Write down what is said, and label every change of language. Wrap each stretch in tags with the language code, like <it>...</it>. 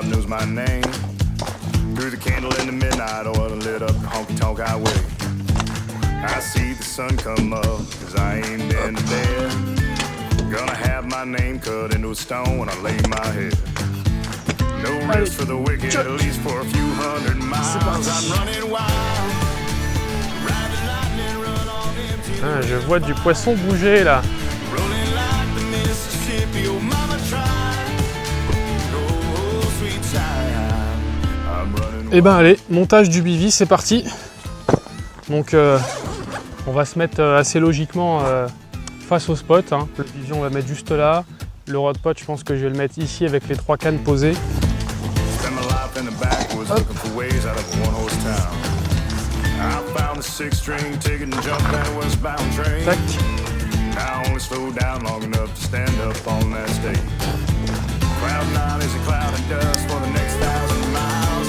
<en>Through the candle in the midnight oil lit up the honky-tonk highway. I see the sun come up, cause I ain't been to bed. my name cut into a stone when I lay my head. No rest for the wicked, at least for a few hundred miles. I'm running wild. Ride the lightning, run on empty.</en> <fr>Ah, je vois du poisson bouger là.</fr> <en>Rolling like the Mississippi, oh mama tried. Oh, sweet time. I'm running wild.</en> <fr>Et ben allez, montage du bivy, c'est parti. Donc on va se mettre assez logiquement face au spot. Hein. Le bivy on va mettre juste là. Le rod pot, je pense que je vais le mettre ici avec les 3 cannes posées.</fr> <en>Spent my life in the backwoods looking for ways out of a one-horse town. I found a 6-string ticket and jumped that westbound train. Tac. I only slowed down long enough to stand up on that stage. Cloud 9 is a cloud of dust for the next 1,000 miles.</en>